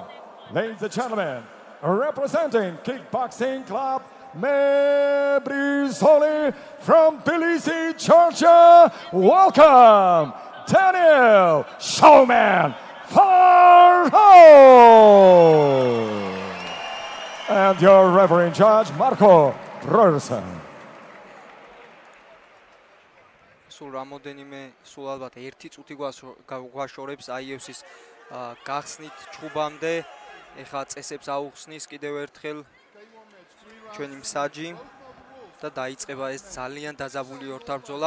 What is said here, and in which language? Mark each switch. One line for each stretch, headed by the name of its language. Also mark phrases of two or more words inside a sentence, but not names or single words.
English: Ladies and gentlemen, representing Kickboxing Club Mebrizoli from Tbilisi, Georgia, welcome, Daniel Showman Faroi. And your referee judge, Marco Brorson.
Georgian: სულ რამოდენიმე სულ ალბათ 1 წუთი გვაშორებს IFC-ის გახსნით ჩხუბამდე. ეხლა წესებს აუხსნის კიდევ ერთხელ ჩვენი მსაჯი და დაიწყება ეს ძალიან დაძაბული ორთაბრძოლა.